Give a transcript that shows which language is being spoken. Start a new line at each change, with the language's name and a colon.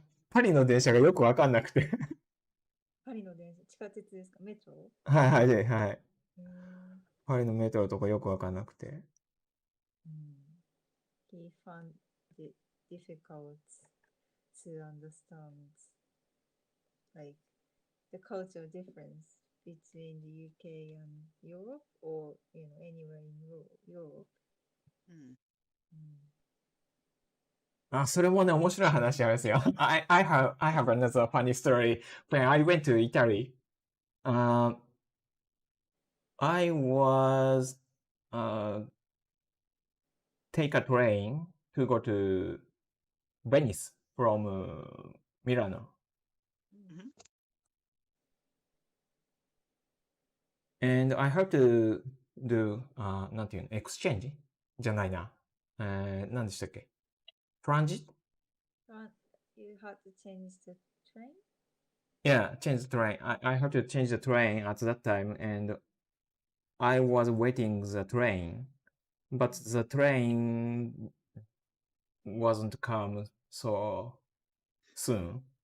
Japanese: パリの電車がよくわかんなくて。パリの電車、地下鉄ですか？メトロ？はい。パリのメトロとかよくわかんなくて。
English: He found it difficult to understand like the cultural difference between the UK and Europe or anywhere in Europe.
Japanese: それもね、面白い話ありますよ。
English: I have another funny story. When I went to Italy, I was take a train to go to Venice from Milano. And I had to do
Japanese: なんていうの、
English: exchange
Japanese: じゃないな。何でしたっけ？Transit?
English: You had to change the train? Yeah, change the train. I had to change the train at that time, and I was waiting the train, but the train wasn't come so soon.